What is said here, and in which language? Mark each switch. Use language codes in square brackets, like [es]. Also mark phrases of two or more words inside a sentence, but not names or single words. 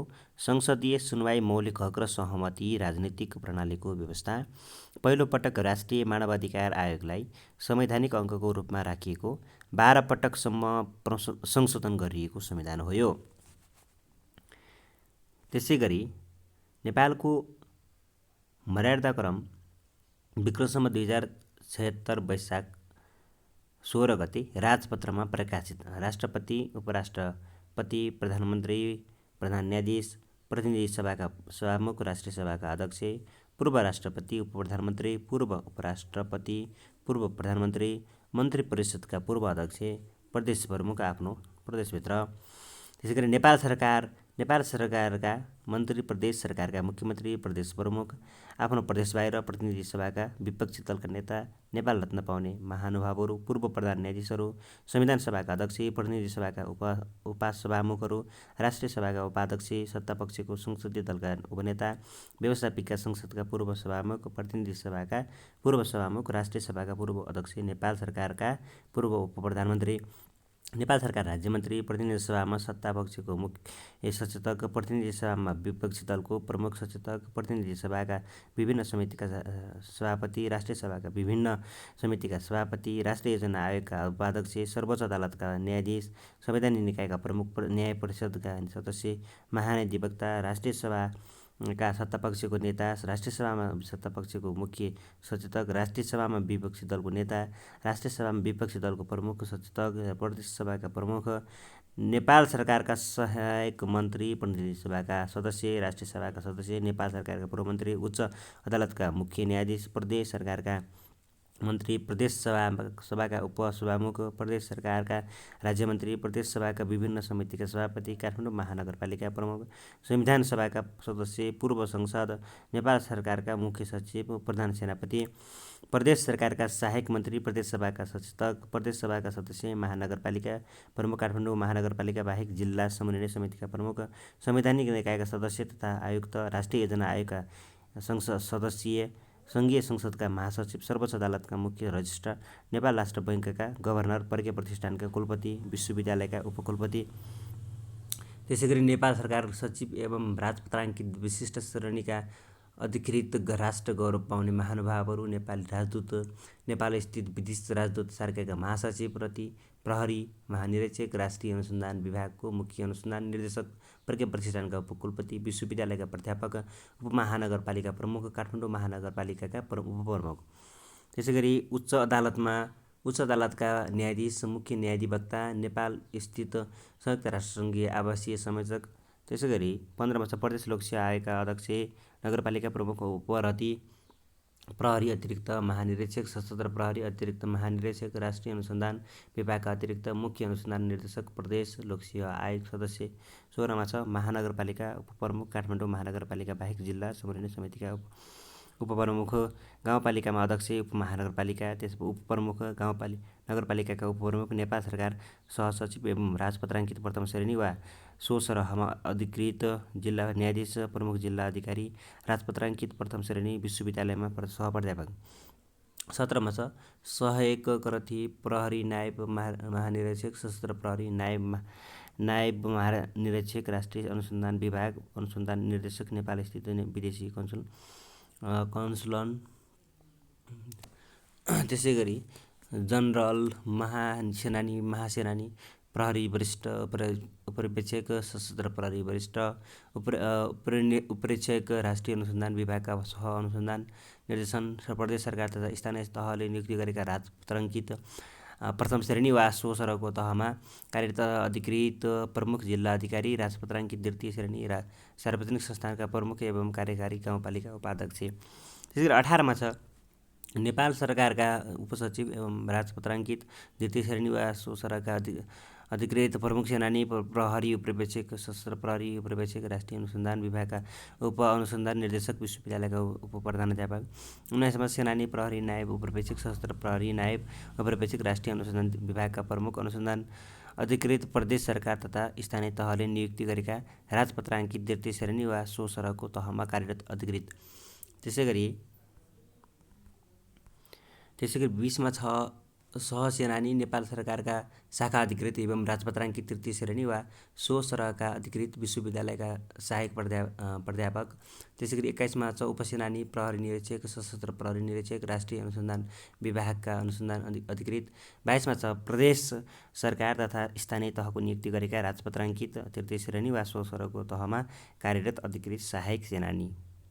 [ne] संसदीय सुनवाई, मौलिक हक र सहमति, राजनीतिक प्रणालीको व्यवस्था। पहिलो पटक राष्ट्रिय मानवाधिकार आयोगलाई संवैधानिक अङ्गको रूपमा राखिएको। 12 पटकसम्म संशोधन गरिएको संविधान हो यो। त्यसैगरी नेपालको मर्यादाक्रम विक्रम सम्वत 2076 वैशाख 16 गते राजपत्रमा प्रकाशित। राष्ट्रपति, उपराष्ट्रपति, प्रधानमन्त्री, प्रधान न्यायाधीश, प्रतिनिधि सभाका सभामुख, राष्ट्रिय सभाका अध्यक्ष, पूर्व राष्ट्रपति, उपप्रधानमन्त्री, पूर्व उपराष्ट्रपति, पूर्व प्रधानमन्त्री, मन्त्री परिषदका पूर्व अध्यक्ष, प्रदेश प्रमुख आफ्नो प्रदेशभित्र त्यसै गरी नेपाल सरकारका मन्त्री प्रदेश सरकारका मुख्यमन्त्री, प्रदेश प्रमुख, आफ्नो प्रदेश बाहिर प्रतिनिधि सभाका विपक्षी दलका नेता, नेपाल रत्न पाउने महानुभावहरू, पूर्व प्रधान न्यायाधीशहरू, संविधान सभाका अध्यक्ष, प्रतिनिधि सभाका उपसभामुखहरू, राष्ट्रिय सभाका उपाध्यक्ष, सत्तापक्षको संसदीय दलका उपनेता, व्यवस्थापिका संसदका पूर्व सभामुख, प्रतिनिधि सभाका पूर्व सभामुख, राष्ट्रिय सभाका पूर्व अध्यक्ष, नेपाल सरकारका पूर्व उपप्रधानमन्त्री, नेपाल सरकार राज्यमन्त्री, प्रतिनिधि सभामा सत्तापक्षको मुख्य सचेतक, प्रतिनिधि सभामा विपक्षी दलको प्रमुख सचेतक, प्रतिनिधि सभाका विभिन्न समितिका सभापति, राष्ट्रिय सभाका विभिन्न समितिका सभापति, राष्ट्रिय योजना आयोगका उपाध्यक्ष, सर्वोच्च अदालतका न्यायाधीश, संवैधानिक निकायका प्रमुख, न्याय परिषदका सदस्य, महाधिवक्ता, राष्ट्रिय सभाका सत्तापक्षको नेता, राष्ट्रिय सभामा सत्तापक्षको मुख्य सचेतक, राष्ट्रिय सभामा विपक्षी दलको नेता, राष्ट्रिय सभामा विपक्षी दलको प्रमुख सचेतक, प्रदेश सभाका प्रमुख, नेपाल सरकारका सहायक मन्त्री, प्रतिनिधि सभाका सदस्य, राष्ट्रिय सभाका सदस्य, नेपाल सरकारका पूर्वमन्त्री, उच्च अदालतका मुख्य न्यायाधीश, प्रदेश सरकारका मन्त्री, प्रदेश सभाका उपसभामुख, प्रदेश सरकारका राज्यमन्त्री, प्रदेश सभाका विभिन्न समितिका सभापति, काठमाडौँ महानगरपालिका प्रमुख, संविधान सभाका सदस्य, पूर्व संसद, नेपाल सरकारका मुख्य सचिव, प्रधान सेनापति, प्रदेश सरकारका सहायक मन्त्री, प्रदेश सभाका सचेतक, प्रदेश सभाका सदस्य, महानगरपालिका प्रमुख, काठमाडौँ महानगरपालिका बाहेक जिल्ला समन्वय समितिका प्रमुख, संवैधानिक निकायका सदस्य तथा आयुक्त, राष्ट्रिय योजना आयोगका संसद सदस्य, सङ्घीय संसदका महासचिव, सर्वोच्च अदालतका मुख्य रजिस्ट्रार, नेपाल राष्ट्र बैङ्कका गभर्नर, प्रज्ञा प्रतिष्ठानका कुलपति, विश्वविद्यालयका उपकुलपति, त्यसै गरी नेपाल सरकार सचिव एवं राजपत्राङ्कित विशिष्ट श्रेणीका अधिकृत राष्ट्र गौरव पाउने महानुभावहरू, नेपाली राजदूत, नेपालस्थित विदेश राजदूत सर्कारका महासचिव, प्रहरी महानिरीक्षक, राष्ट्रिय अनुसन्धान विभागको मुख्य अनुसन्धान निर्देशक, प्रज्ञा प्रतिष्ठानका उपकुलपति, विश्वविद्यालयका प्राध्यापक, उपमहानगरपालिका प्रमुख, काठमाडौँ महानगरपालिकाका उपप्रमुख। त्यसै गरी उच्च अदालतका न्यायाधीश, मुख्य न्यायाधिवक्ता, नेपाल स्थित संयुक्त राष्ट्रसङ्घीय आवासीय संयोजक। त्यसै गरी 15मा छ प्रदेश लोकसेवा आयोगका अध्यक्ष, नगरपालिका प्रमुख, प्रहरी अतिरिक्त महानिरीक्षक, सशस्त्र प्रहरी अतिरिक्त महानिरीक्षक, राष्ट्रिय अनुसन्धान विभागका अतिरिक्त मुख्य अनुसन्धान निर्देशक, प्रदेश लोकसेवा आयोग सदस्य। 16मा छ महानगरपालिका उपप्रमुख, काठमाडौँ महानगरपालिका बाहेक जिल्ला समन्वय समितिका उपप्रमुख, गाउँपालिकामा अध्यक्ष, उपमहानगरपालिका, त्यसपछि उपप्रमुख, नगरपालिकाका उपप्रमुख, नेपाल सरकार सहसचिव एवं राजपत्राङ्कित प्रथम श्रेणी वा सो सरहमा अधिकृत जिल्ला न्यायाधीश, प्रमुख जिल्ला अधिकारी, राजपत्राङ्कित प्रथम श्रेणी, विश्वविद्यालयमा सहप्राध्यापक। 17मा छ सहायक करथी, प्रहरी नायब महानिरीक्षक, सशस्त्र प्रहरी नायब महानिरीक्षक, राष्ट्रिय अनुसन्धान विभाग अनुसन्धान निर्देशक, नेपाल स्थित विदेशी कन्सुलन। त्यसै गरी जनरल, महासेनानी, प्रहरी वरिष्ठ उपरीक्षक, सशस्त्र प्रहरी वरिष्ठ उपरीक्षक, राष्ट्रिय अनुसन्धान विभागका सह अनुसन्धान निर्देशन, प्रदेश सरकार तथा स्थानीय तहले नियुक्ति गरेका राजपत्राङ्कित प्रथम श्रेणी वा सो सरहको तहमा कार्यरत अधिकृत प्रमुख जिल्ला अधिकारी, राजपत्राङ्कित द्वितीय श्रेणी, सार्वजनिक संस्थानका प्रमुख एवं कार्यकारी गाउँपालिका उपाध्यक्ष। त्यसै गरी 18मा छ नेपाल सरकारका उपसचिव एवं राजपत्राङ्कित द्वितीय श्रेणी वा सो सरहका अधिकृत प्रमुख सेनानी, प्रहरी उपरीक्षक, सशस्त्र प्रहरी उपरीक्षक, राष्ट्रिय अनुसन्धान विभागका उप अनुसन्धान निर्देशक, विश्वविद्यालयका उपप्रधानाध्यापक। 19मा सेनानी, प्रहरी नायब उपरीक्षक, सशस्त्र प्रहरी नायब उपरीक्षक, राष्ट्रिय अनुसन्धान विभागका प्रमुख अनुसन्धान अधिकृत, प्रदेश सरकार तथा स्थानीय तहले नियुक्ति गरेका राजपत्राङ्कित द्वितीय श्रेणी वा सो सरहको तहमा कार्यरत अधिकृत। त्यसै गरी 20मा छ सहसेनानी, नेपाल सरकारका शाखा अधिकृत एवं राजपत्राङ्कित तृतीय श्रेणी वा सो सरहका अधिकृत, विश्वविद्यालयका सहायक प्राध्यापक। त्यसै गरी 21मा छ उपसेनानी, प्रहरी निरीक्षक, सशस्त्र प्रहरी निरीक्षक, राष्ट्रिय अनुसन्धान विभागका अनुसन्धान अधिकृत। 22मा छ प्रदेश सरकार तथा स्थानीय तहको नियुक्ति गरेका राजपत्राङ्कित तृतीय श्रेणी वा सो सरहको तहमा कार्यरत अधिकृत सहायक सेनानी।